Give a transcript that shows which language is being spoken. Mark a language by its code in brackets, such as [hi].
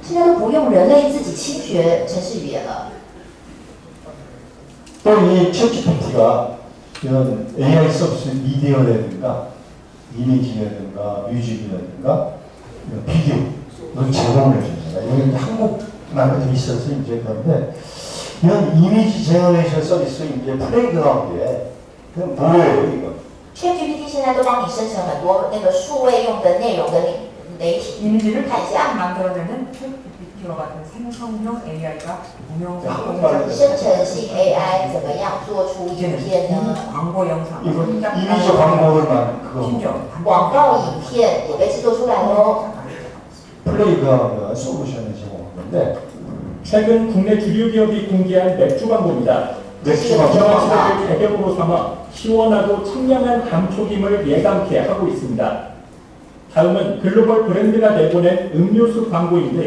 [zh] 现在都不用人类自己亲学程式语言了。 [ko] 또 이 챗GPT가 이런 AI 서비스 미디어라든가 이미지라든가 뮤직이라든가 비디오 이런 제공을 해줍니다. 여기 한국만 돼 있어서 이제 그런데 이런 이미지 제너레이션 서비스 이제 플레이그라운드에 그냥 뭐예요 이거? [zh] ChatGPT 现在都帮你生成很多那个数位用的内容的媒体， [ko] 이미지를 [zh] 看一下。 [ko] 만들어내는 챗GPT와 같은 생성형 AI가 운영 [zh] 生成型 AI 怎么样做出影片呢？ [ko] 광고 영상, 이거 이미지 광고를만 그거 심지어 [zh] 广告影片也被制作出来喽。 [ko] 플레이그라운드 솔루션을 제공하는데 최근 국내 주류 기업이 공개한 맥주 광고입니다. 맥주가 전화치를 배경으로 삼아 시원하고 청량한 감촉임을 예감케 하고 있습니다. 다음은 글로벌 브랜드가 내보낸 음료수 광고인데